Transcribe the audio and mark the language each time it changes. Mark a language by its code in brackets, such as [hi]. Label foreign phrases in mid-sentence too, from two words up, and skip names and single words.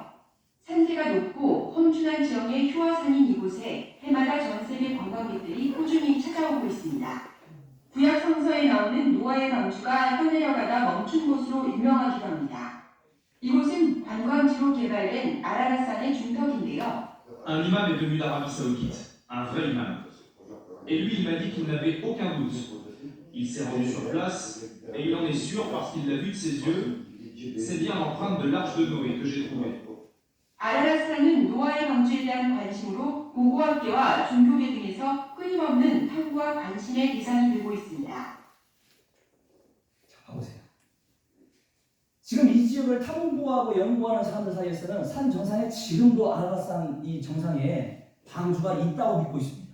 [ko] 산세가 높고 험준한 지형의 휴화산인 이곳에 해마다 전 세계 관광객들이 꾸준히 찾아오고 있습니다. 구약 성서에 나오는 노아의 방주가 떠내려가다 멈춘 곳으로 유명하기도 합니다. 이곳은 관광지로 개발된 아라랏산의 중턱인데요. [fr] Un imam est venu d'Arabie Saoudite, un vrai imam. Et lui, il m'a dit qu'il n'avait aucun doute. Il s'est rendu sur place et il en est sûr parce qu'il l'a vu de ses yeux. C'est bien l'empreinte de l'arche de Noé que j'ai trouvée. [ko] 아라랏산은 노아의 방주에 대한 관심으로 고고학계와 종교계 등에서 끊임없는 탐구와 관심의 대상이 되고 있습니다. 자, 봐보세요. 지금 이 지역을 탐구하고 연구하는 사람들 사이에서는 산 정상에 지금도 아라랏산 이 정상에 방주가 있다고 믿고 있습니다.